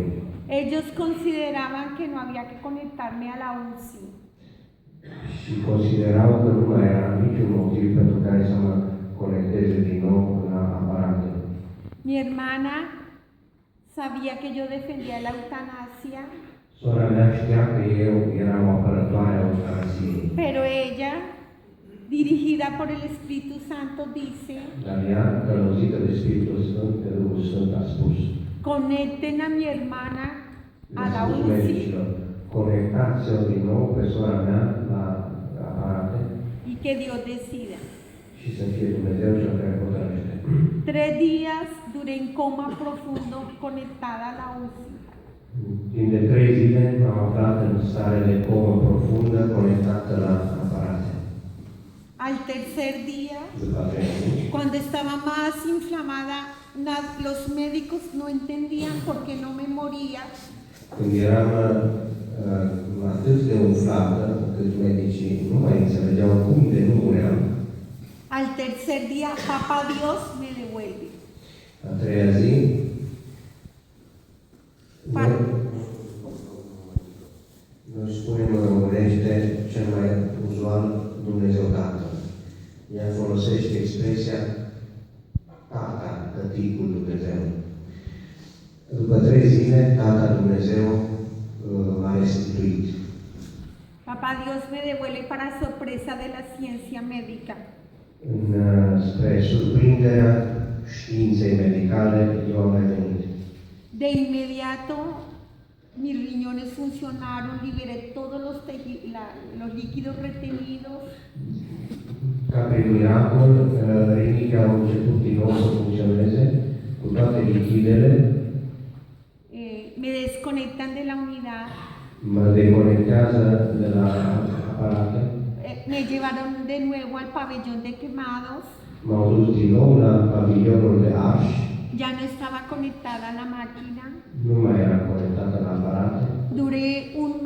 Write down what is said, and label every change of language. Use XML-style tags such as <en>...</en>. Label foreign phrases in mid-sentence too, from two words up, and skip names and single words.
<es>Ellos consideraban que no había que conectarme a la UCI.</es> <ro>Și considerau că nu mai era niciun motiv pentru care să mă conecteze din nou la aparate.</ro> <es>Mi hermana sabía que yo defendía la eutanasia,</es> <ro>Sora mea știa că eu eram apărătoare a eutanasiei,</ro> <es>pero ella, dirigida por el Espíritu Santo, dice:</es> <ro>dar ea, călăuzită de Spiritul Sfânt, de Duhul Sfânt, a spus</ro> <es>conecten a mi hermana a la</es> <ro>spus</ro> <es>UCI</es> <ro>medicilor, conectați-o din nou pe sora mea la aparate</ro> <es>y que Dios decida.</es> <ro>și să fie Dumnezeu cel care hotărăște.</ro> <es>3 días duré en coma profundo conectada a la UCI.</es> <ro>Timp de 3 zile m-am aflat în stare de comă profundă, conectată la aparate.</ro> <es>Al tercer día,</es> <ro>După 3 zile,</ro> <es>cuando estaba más inflamada, los médicos no entendían por qué no me moría.</es> <ro>când eram atât de umflată, încât medicii nu mai înțelegeau cum de nu muream,</ro> <es>Al tercer día, Papá Dios me devuelve.</es> <ro>a 3-a zi, noi spunem în românește cel mai uzual Dumnezeu Tatăl. Ea folosește expresia Tata, Tăticul Dumnezeu. După 3 zile, Tata Dumnezeu m-a restituit.</ro> <es>Papá Dios me devuelve para sorpresa de la ciencia médica.</es> <ro>Spre surprinderea științei medicale, eu am revenit.</ro> <es>De inmediato, mis riñones funcionaron, liberé todos los líquidos retenidos.</es> <ro>Ca prin miracol, rinichii au început din nou să funcționeze cu toate lichidele,</ro> <es>Me desconectan de la unidad.</es> <ro>mă deconectează de la aparate,</ro> <es>Me llevaron de nuevo al pabellón de quemados.</es> <ro>m-au dus din nou la pavilionul de arși,</ro> <es>Ya no estaba conectada a la máquina.</es> <ro>nu mai era conectată la aparate.</ro> <es>Duré</es>